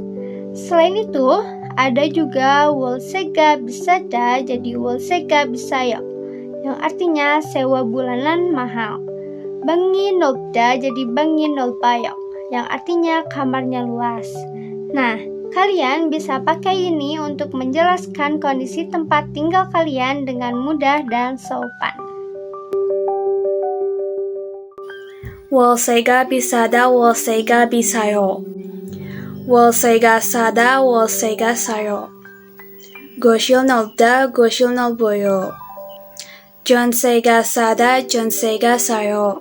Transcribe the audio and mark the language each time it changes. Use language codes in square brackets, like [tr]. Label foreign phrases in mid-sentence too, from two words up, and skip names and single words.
[id] Selain itu, ada juga [ko] 월세가 비싸다 [id] jadi [ko] 월세가 비싸요 [id] yang artinya sewa bulanan mahal. [ko] 방이 넓다 [id] jadi [ko] 방이 넓어요 [id] yang artinya kamarnya luas. Nah, kalian bisa pakai ini untuk menjelaskan kondisi tempat tinggal kalian dengan mudah dan sopan. [ko] 월세가 비싸다, 월세가 비싸요. 월세가 싸다, 월세가 싸요. 곳이 넓다, 곳이 넓어요. 전세가 싸다, 전세가 싸요.